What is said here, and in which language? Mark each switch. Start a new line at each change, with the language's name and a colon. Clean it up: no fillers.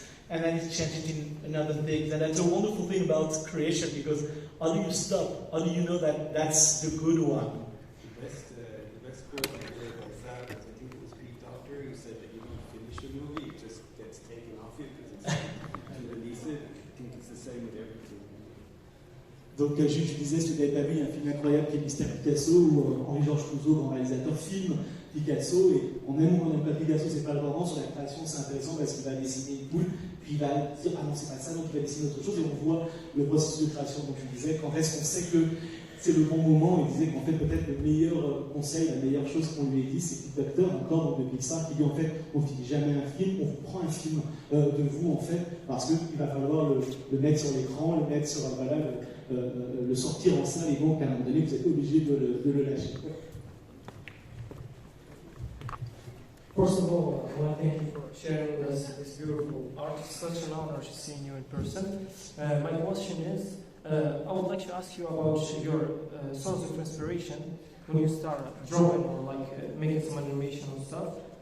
English: And then you change it in another thing. And that's a wonderful thing about creation, because how do you stop? How do you know that that's the good one? The best quote I heard was that, I think it was Pete Docter, who said that you don't finish a movie, it just gets taken off you because it's to release it. I think it's the same with everything.
French: Donc je disais, si vous n'avez pas vu un film incroyable qui est Mystère Picasso, où Henri-Georges Clouzot, grand réalisateur, filme Picasso, et on aime ou on n'aime pas Picasso, c'est pas le moment. Sur la création, c'est intéressant parce qu'il va dessiner une boule, puis il va dire ah non, c'est pas ça, donc il va dessiner autre chose, et on voit le processus de création. Donc je disais, quand est-ce qu'on sait que c'est le bon moment, il disait qu'en fait peut-être le meilleur conseil, la meilleure chose qu'on lui ait dit, c'est Pete Docter, encore donc de Pixar, qui dit en fait on ne finit jamais un film, on vous prend un film de vous en fait, parce qu'il va falloir le mettre sur l'écran, le mettre sur le sortir en salle, et donc à un moment donné vous êtes obligé de le lâcher.
English: First of all, I want to thank you for sharing with us this beautiful art. It's such an honor to see you in person. My question is, I would like to ask you about your source of inspiration when you start drawing or like making some animation and stuff.